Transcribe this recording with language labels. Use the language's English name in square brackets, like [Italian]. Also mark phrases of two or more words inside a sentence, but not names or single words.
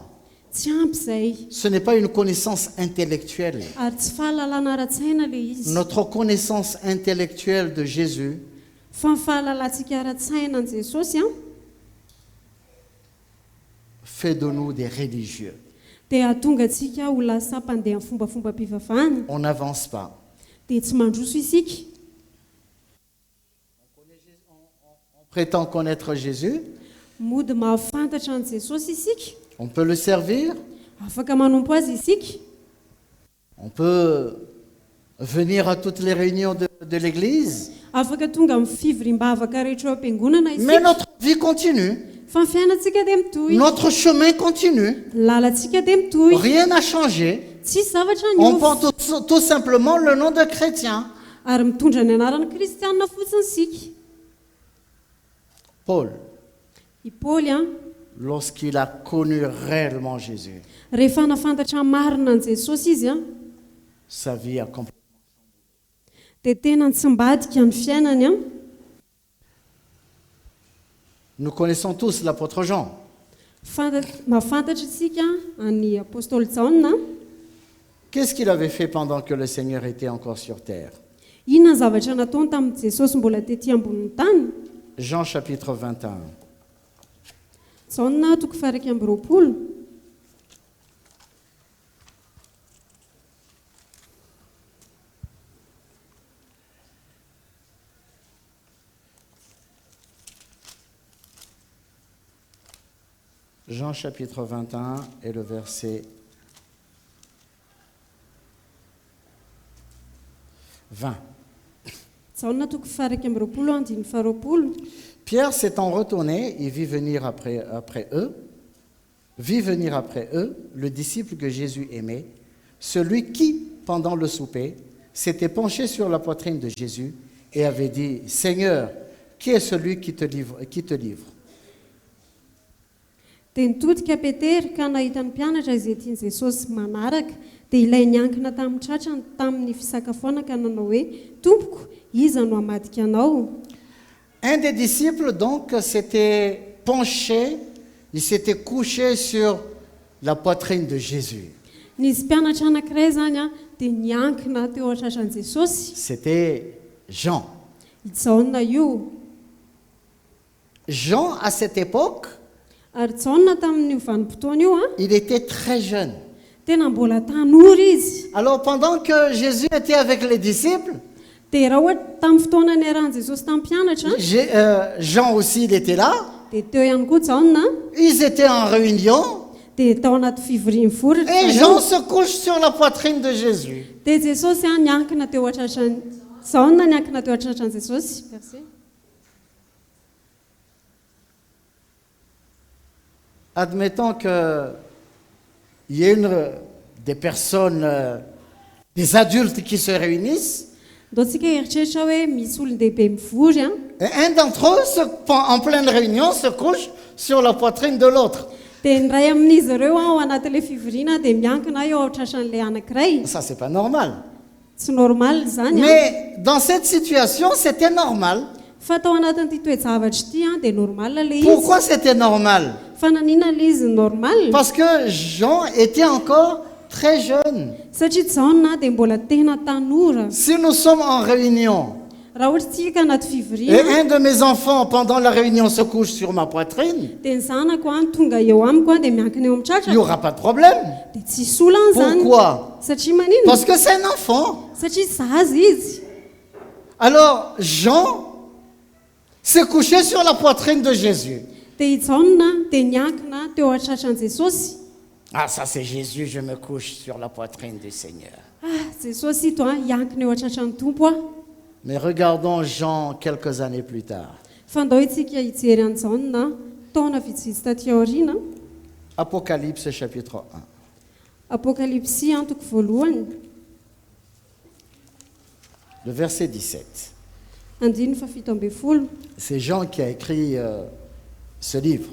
[Malagasy] Tsy ampy izay, [French] Ce n'est pas une connaissance intellectuelle. [Malagasy] ary tsy fahalalana ara-tsaina ilay izy, [French] Notre connaissance intellectuelle de Jésus [Malagasy] fa ny fahalalantsika ara-tsaina an Jesosy [French] fait de nous des religieux. [Malagasy] dia ahatonga antsika ho lasa mpandeha amin'ny fombafomba-pivavahana, [French] On n'avance pas. [Malagasy] dia tsy mandroso isika. [French] On prétend connaître Jésus, [Malagasy] Mody mahafantatra an Jesosy isika, [French] on peut le servir, [Malagasy] afaka manompo azy isika, [French] on peut venir à toutes les réunions de l'Église, [Malagasy] afaka tonga amin'ny fivoriam-bavaka rehetra eo am-piangonana [French] mais [Malagasy] isika, [French] notre vie continue, [Malagasy] fa ny fiainantsika dia mitohy, [French] notre chemin continue, [Malagasy] lalantsika dia mitohy, [French] rien n'a changé. [Malagasy] tsy zavatra [French] On [Malagasy] niova, [French] porte tout simplement le nom de chrétien. [Malagasy] ary mitondra ny anaran'ny kristianina fotsiny isika. [French] Paul, [Malagasy] I Paoly [French] lorsqu'il a connu réellement Jésus, [Malagasy] rehefa nafantatra marina an Jesosy izy [French] sa vie a complètement. [Malagasy] dia tena tsy mbadika ny fiainany [French] Nous connaissons tous l'apôtre Jean. [Malagasy] Mahafantatra isika any apôstôly Jaona. [French] Qu'est-ce qu'il avait fait pendant que le Seigneur était encore sur terre? [Malagasy] inona ny zavatra nataony tamin'i Jesosy mbola tetỳ ambonin'ny tany? [French] Jean chapitre 21. [Malagasy] Jaona toko faraky amby roapolo. [French] Jean chapitre 21 et le verset 20. [Malagasy] Jaona toko faraky amby roapolo andiny faharoapolo. [French] Pierre s'étant retourné, il vit venir après eux le disciple que Jésus aimait, celui qui, pendant le souper, s'était penché sur la poitrine de Jésus et avait dit, Seigneur, qui est celui qui te livre? [Malagasy] Dia nitodika Petera ka nahita ny mpianatra izay tiany Jesosy manaraka, dia ilay niankina tamin'ny tratrany tamin'ny fisakafoana ka nanao hoe, Tompoko, iza no hamadika anao? [French] Un des disciples donc s'était penché, il s'était couché sur la poitrine de Jésus. [Malagasy] Nisy mpianatra anankiray zany a, dia niankina teo an-tratran'i Jesosy. [French] C'était Jean. [Malagasy] I Jaona io. [French] Jean, à cette époque, [Malagasy] Ary Jaona tamin'io vanim-potoana io a, [French] il était très jeune. [Malagasy] tena mbola tanora izy. [French] Alors pendant que Jésus était avec les disciples, [Malagasy] Dia raha ohatra tamin'ny fotoana niarahan'i Jesosy tamin'ny mpianatra, [French] Jean aussi, il était là. [Malagasy] dia teo ihany koa Jaona, [French] Ils étaient en réunion. [Malagasy] dia tao anaty fivoriany foritra. [French] Et Jean se couche sur la poitrine de Jésus. [Malagasy] Dia Jesosy a niankina teo an-tratrany Jaona niankina teo an-tratran'i Jesosy. [French] Merci. Admettons qu'il y ait des personnes, des adultes qui se réunissent. [Malagasy] Ataontsika eritreritra hoe misy olon-dehibe mivory a, [French] Et un d'entre eux, en pleine réunion, se couche sur la poitrine de l'autre. [Malagasy] dia ny ray amin'izy ireo ao anatin'ilay fivoriana dia miankina eo ao-tratran'ilay anankiray. [French] Ça, c'est pas normal. [Malagasy] Tsy normal zany a. [French] Mais dans cette situation, c'était normal. [Malagasy] Fa tao anatin'ity toe-javatra ity a dia normal ilay izy. [French] Pourquoi c'était normal? [Malagasy] Fa nanina ilay izy normal? [French] Parce que Jean était encore très jeune. [Malagasy] Satria Jaona dia mbola tena tanora. [French] Si nous sommes en réunion, [Malagasy] Raha ohatra tsika anaty [French] et [Malagasy] fivoriana, [French] un de mes enfants, pendant la réunion, se couche sur ma poitrine, [Malagasy] dia ny zanako a tonga eo amiko a dia miankina eo amin'ny [French] il n'y [Malagasy] tratrako, [French] aura pas de problème. [Malagasy] dia tsy solany zany. [French] Pourquoi? [Malagasy] Satria manino? [French] Parce que c'est un enfant. [Malagasy] Satria zaza izy. [French] Alors, Jean s'est couché sur la poitrine de Jésus. [Malagasy] Dia i Jaona dia niankina teo an-tratran'i Jesosy. [French] Ah, ça c'est Jésus, je me couche sur la poitrine du Seigneur. [Malagasy] Ah, Jesosy ito a hiankina eo an-tratran'ny Tompo a. [French] Mais regardons Jean quelques années plus tard. [Malagasy] Fandao itsika hijery an'i Jaona taona vitsivitsy taty aoriana. [French] Apocalypse chapitre 1. [Malagasy] Apokalipsy antoko voalohany, [French] Le verset 17. [Malagasy] andiny fafito ambin'ny folo. [French] C'est Jean qui a écrit ce livre.